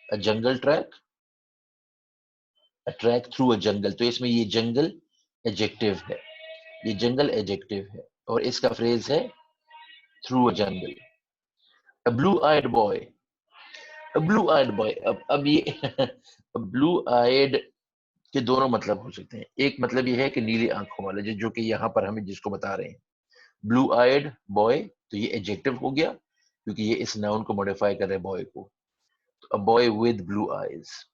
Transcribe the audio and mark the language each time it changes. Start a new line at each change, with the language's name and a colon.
Urdu: جنگل track,
English: track through a jungle,
Urdu: تو اس میں یہ جنگل ایڈجیکٹو ہے, یہ جنگل ایڈجیکٹو ہے اور اس کا فریز ہے
English: Through a jungle. A blue-eyed boy, a blue-eyed boy.
Urdu: اب یہ blue eyed کے دونوں مطلب ہو سکتے ہیں. ایک مطلب یہ ہے کہ نیلی آنکھوں والا, جو کہ یہاں پر ہمیں جس کو بتا رہے ہیں
English: blue eyed boy,
Urdu: تو یہ ایڈجیکٹو ہو گیا کیونکہ یہ اس ناؤن کو موڈیفائی کر رہے بوائے کو.
English: a boy with blue eyes.